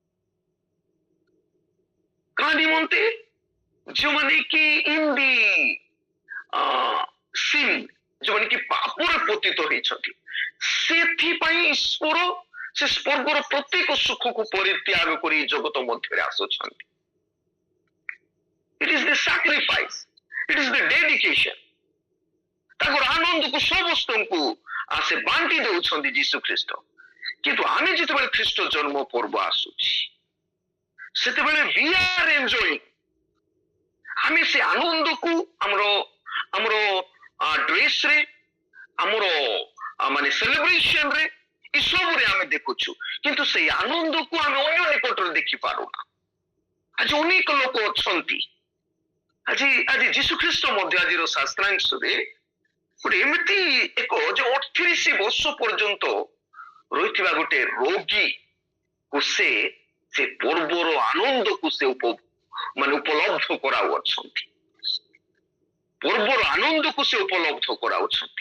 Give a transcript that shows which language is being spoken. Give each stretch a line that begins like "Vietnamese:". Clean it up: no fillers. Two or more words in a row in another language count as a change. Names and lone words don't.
Odia: କାହା ନିମନ୍ତେ? ଯେଉଁମାନେ କି
English: in the sin,
Odia: ଯେଉଁମାନେ କି ପାପରେ ପତିତ ହେଇଛନ୍ତି, ସେଥିପାଇଁ ଈଶ୍ୱର ସେ ସ୍ୱର୍ଗର ପ୍ରତ୍ୟେକ ସୁଖକୁ ପରିତ୍ୟାଗ କରି ଜଗତ ମଧ୍ୟରେ ଆସୁଛନ୍ତି।
English: It is the sacrifice, it is the dedication.
Odia: ତାଙ୍କର ଆନନ୍ଦକୁ ସମସ୍ତଙ୍କୁ ସେ ବାଣ୍ଟି ଦେଉଛନ୍ତି ଯୀଶୁ ଖ୍ରୀଷ୍ଟ। କିନ୍ତୁ ଆମେ ଯେତେବେଳେ ଖ୍ରୀଷ୍ଟ ଜନ୍ମ ପର୍ବ ଆସୁଛି ସେତେବେଳେ
English: we are enjoying,
Odia: ଆମେ ସେ ଆନନ୍ଦକୁ ଆମର ଡ୍ରେସରେ, ଆମର ମାନେ ସେଲିବ୍ରେସନରେ, ଏସବୁରେ ଆମେ ଦେଖୁଛୁ, କିନ୍ତୁ ସେଇ ଆନନ୍ଦକୁ ଆମେ ଅନ୍ୟ ନିକଟରେ ଦେଖିପାରୁନା। ଆଜି ଅନେକ ଲୋକ ଅଛନ୍ତି, ଆଜି ଯୀଶୁ ଖ୍ରୀଷ୍ଟ ମଧ୍ୟ ଆଜିର ଶାସ୍ତ୍ରାଂଶରେ ଗୋଟେ ଏମିତି ଏକ ଯେ 38 ବର୍ଷ ପର୍ଯ୍ୟନ୍ତ ରହିଥିବା ଗୋଟେ ରୋଗୀକୁ ସେ ପର୍ବର ଆନନ୍ଦକୁ ସେ ଉପଲବ୍ଧ କରାଉଅଛନ୍ତି, ପର୍ବର ଆନନ୍ଦକୁ ସେ ଉପଲବ୍ଧ କରାଉଛନ୍ତି।